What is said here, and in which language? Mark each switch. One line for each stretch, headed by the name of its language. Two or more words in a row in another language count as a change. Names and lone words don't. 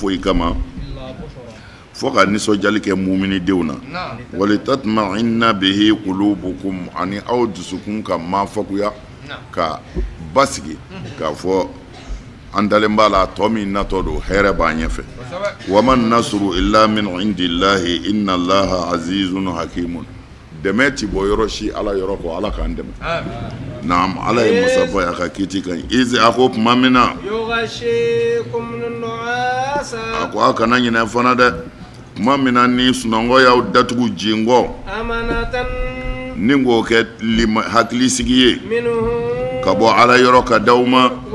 Bambara: foyi kama fo ka nisɔndiyali kɛ muminidenw na
Arabic: ولتطمئن به قلوبكم
Bambara: ani aw dusukun ka mafakuya ka basigi k'a fɔ an dalen b'a la tɔ min natɔ don hɛrɛ b'a ɲɛfɛ
Arabic: وما النصر إلا من عند الله إن الله عزيز حكيم
Bambara: dɛmɛ ti bɔ yɔrɔ si ala yɔrɔ kɔ ala k'an dɛmɛ naam ala ye masaba ye a ka kiti kan izi a ko tuma min na a ko a kana ɲinɛ fana dɛ tuma min na ni sunɔgɔ y'aw datugu jingɔ ni k'o kɛ hakilisigi ye ka bɔ ala yɔrɔ ka d'aw ma